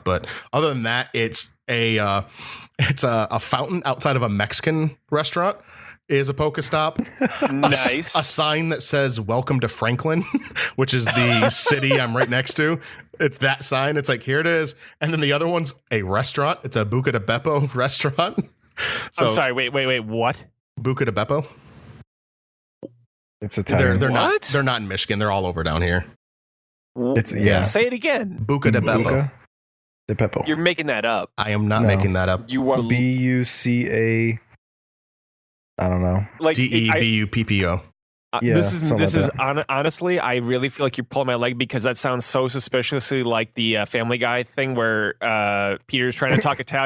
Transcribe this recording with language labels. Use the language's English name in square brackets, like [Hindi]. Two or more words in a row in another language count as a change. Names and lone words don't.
[English] But other than that, it's a fountain outside of a Mexican restaurant. Is a Pokestop. Nice. A sign that says "Welcome to Franklin," which is the city I'm right next to. It's that sign. It's like, here it is. And then the other one's a restaurant. It's a Buca de Beppo restaurant. So, I'm sorry. Wait. What? Buca de Beppo. It's Italian. They're not in Michigan. They're all over down here. It's Say it again. Buca de Beppo. Buca de Beppo. You're making that up. I am not making that up. You are BUCA. I don't know. like DEBUPPO. Yeah, this is like honestly, I really feel like you're pulling my leg because that sounds so suspiciously like the Family Guy thing where Peter's trying to talk Italian.